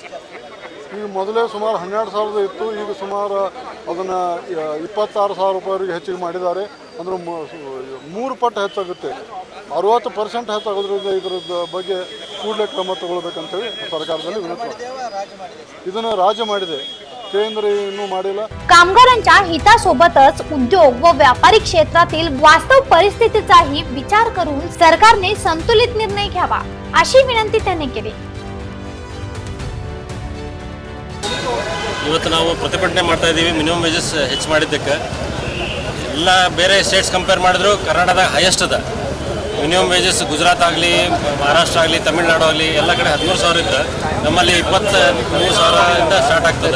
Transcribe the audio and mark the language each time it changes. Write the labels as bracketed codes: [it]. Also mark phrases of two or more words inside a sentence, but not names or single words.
[kn] ಈಗ ಮೊದಲೇ ಸುಮಾರು 12,000 ಇತ್ತು, ಈಗ ಸುಮಾರು ಅದನ್ನು 26,000 ರೂಪಾಯಿವರೆಗೆ ಹೆಚ್ಚಿಗೆ ಮಾಡಿದ್ದಾರೆ। ಅಂದರೆ 3 ಪಟ್ಟು ಹೆಚ್ಚಾಗುತ್ತೆ, 60% ಹೆಚ್ಚಾಗೋದ್ರಿಂದ ಇದರ ಬಗ್ಗೆ ಕೂಡಲೇ ಕ್ರಮ ತಗೊಳ್ಬೇಕಂತೇಳಿ ಸರ್ಕಾರದಲ್ಲಿ ವಿನಂತಿ ಮಾಡ್ತೀವಿ। ಇದನ್ನು ರಾಜ್ಯ ಮಾಡಿದೆ, केंद्र ಇನ್ನೂ ಮಾಡಿಲ್ಲ। [mr] कामगारांच्या हितासोबतच उद्योग व व्यापारी क्षेत्रातील वास्तव परिस्थितीचाही विचार करून सरकारने संतुलित निर्णय घ्यावा अशी विनंती त्यांनी केली। [kn] ಇವತ್ತು ನಾವು ಪ್ರತಿಭಟನೆ ಮಾಡ್ತಾ ಇದ್ದೀವಿ [en] minimum wages [kn] ಹೆಚ್ಚು ಮಾಡಿದ್ದಕ್ಕೆ। ಎಲ್ಲ ಬೇರೆ [en] states compare [kn] ಮಾಡಿದ್ರು ಕರ್ನಾಟಕದಾಗ ಹೈಯೆಸ್ಟ್ ಅದ [en] minimum wages. [kn] ಗುಜರಾತ್ ಆಗಲಿ, ಮಹಾರಾಷ್ಟ್ರ ಆಗಲಿ, ತಮಿಳುನಾಡು ಆಗಲಿ ಎಲ್ಲ ಕಡೆ 13,000 ಇದ್ದರೆ ನಮ್ಮಲ್ಲಿ 23,000ರಿಂದ ಸ್ಟಾರ್ಟ್ ಆಗ್ತದೆ।